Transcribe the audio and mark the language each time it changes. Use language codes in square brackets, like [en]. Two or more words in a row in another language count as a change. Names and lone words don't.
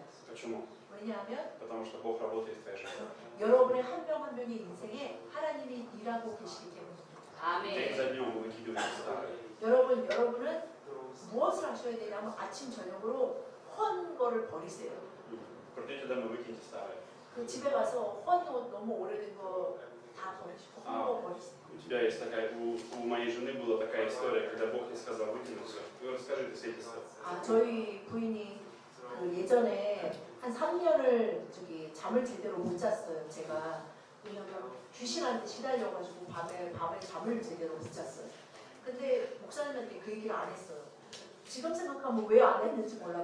[ru] Почему? [ko] 왜냐하면 [ru] Потому что Бог работает в твоей жизни. [ko] 여러분의 한 명 한 명의 인생에 하나님이 일하고 계시기 때문입니다. [ru] День за днем мы выкидываем старое. [ko] 여러분은 무엇을 하셔야 되냐면 아침 저녁으로 헌 거를 버리세요. [ru] Придете домой, выкиньте старое. [ko] 그 집에 가서 헌 옷 너무 오래된 거 다 버리시고 헌 거 버리세요. [ru] У тебя есть такая, у моей жены была такая история, когда Бог ей сказал выкинуть все. Вы расскажи это свидетельство. [ko] 아 저희 부인이 그 예전에 한 3년을 잠을 제대로 못 잤어요. 제가 왜냐면 귀신한테 시달려가지고 밤에 잠을 제대로 못 잤어요. 근데 목사님한테 그 얘기를 안 했어요. 지금 생각하면 왜 안 했는지 몰라.